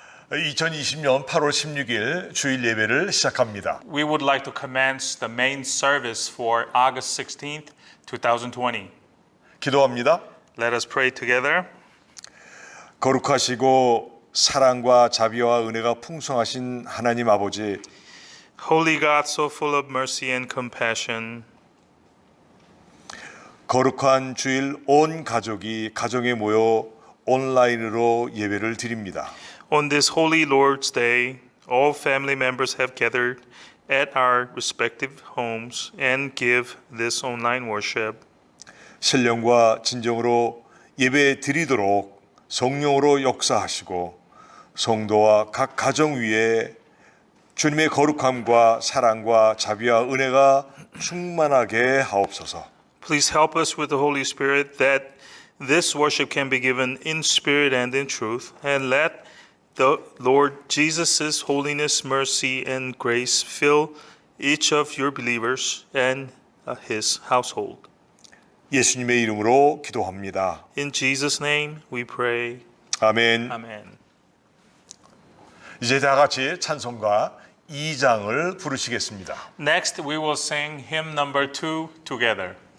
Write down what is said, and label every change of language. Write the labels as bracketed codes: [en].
[ko] 2020년 8월 16일 주일 예배를 시작합니다. [en] We would like to commence the main service for August 16th, 2020. [ko] 기도합니다. [en] Let us pray together. [ko] 거룩하시고 사랑과 자비와 은혜가 풍성하신 하나님 아버지, [en] Holy God, so full of mercy and compassion, [ko] 거룩한 주일 온 가족이 가정에 모여 온라인으로 예배를 드립니다. [en] on this holy Lord's Day, all family members have gathered at our respective homes and give this online worship. [ko] 신령과 진정으로 예배 드리도록 성령으로 역사하시고 성도와 각 가정 위에 주님의 거룩함과 사랑과 자비와 은혜가 충만하게 하옵소서. [en] Please help us with the Holy Spirit that this worship can be given in spirit and in truth, and let the Lord Jesus' holiness, mercy, and grace fill each of your believers and his household. [ko] 예수님의 이름으로 기도합니다. [en] In Jesus' name we pray. [ko] 아멘. [en] Amen. [ko] 이제 다 같이 찬송가 2장을 부르시겠습니다. [en] Next, we will sing hymn number 2 together.